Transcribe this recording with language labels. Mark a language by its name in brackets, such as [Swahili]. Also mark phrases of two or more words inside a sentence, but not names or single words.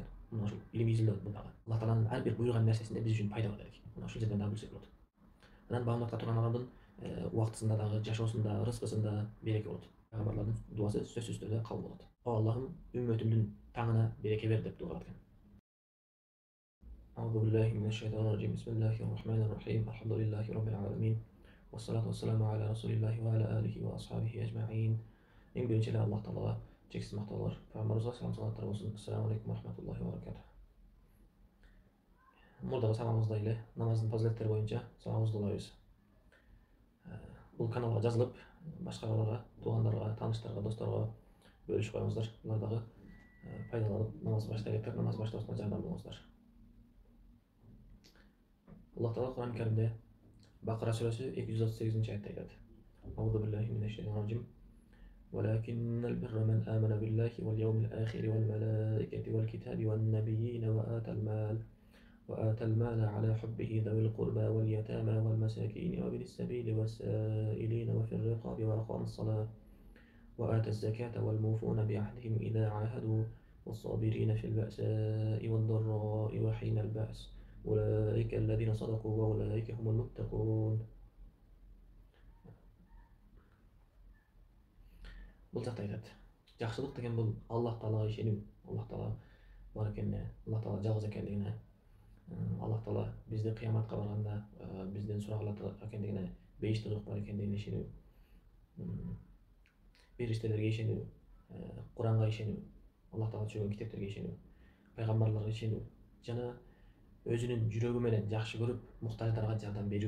[Kyrgyz] Мына ошол илимий изилдөө бул дагы. Аллах тааланын ар бир буйруган нерсесинде биз үчүн пайда бар дедик. Мына ушул жерден дагы билсек болот. Анан бамдатка турган адамдын убактысында дагы, жашоосунда, рызкысында береке болот. Пайгамбарлардын дуасы сөзсүз түрдө кабыл болот. О Аллахым, үммөтүмдүн таңына береке бер деп дуа кылат экен. [Arabic] أعوذ بالله من الشيطان الرجيم بسم الله الرحمن الرحيم الحمد لله رب العالمين والصلاة والسلام على رسول الله وعلى آله وأصحابه أجمعين. [Kyrgyz] Эң биринчи эле Аллах Таалага чексиз мактоолор, пайгамбарыбызга салам салаттар болсун. [Arabic] السلام عليكم ورحمة الله وبركاته. [Kyrgyz] Мурдагы сабагыбызда эле намаздын фазилеттери боюнча сабагыбызды улайбыз. Бул каналга жазылып, башкаларга, туугандарга, тааныштарга, досторго бөлүшүп коюңуздар. Булар дагы пайдаланып намаз баштайлыктар, намаз баштоосуна жардам болуңуздар. Аллах Таала Кур'ан Каримде Бакара сүрөсү 238-аятта айтат. [Arabic] أعوذ بالله من الشيطان الرجيم. ولكن البر من آمن بالله واليوم الآخر والملائكة والكتاب والنبيين وآتى المال على حبه ذوي القربى واليتامى والمساكين وابن السبيل والسائلين وفي الرقاب وأقام الصلاة وآتى الزكاة والموفون بعهدهم إذا عاهدوا والصابرين في البأساء والضراء وحين البأس. أولئك الذين صدقوا وأولئك هم المتقون. [Kyrgyz] Бул жакта айтат. Жакшылык деген бул Аллах Таалага ишенүү, Аллах Таала бар экенине, Аллах Таала жалгыз экендигине, Аллах Таала бизди кыяматка барганда бизден суралат экендигине, бейиште ырык бар экендигине ишенүү, периштелерге ишенүү, Куранга ишенүү, Аллах Таала түшүргөн китептерге ишенүү, пайгамбарларга ишенүү жана өзүнүн жүрөгү менен жакшы көрүп, муктаждарга жардам берүү.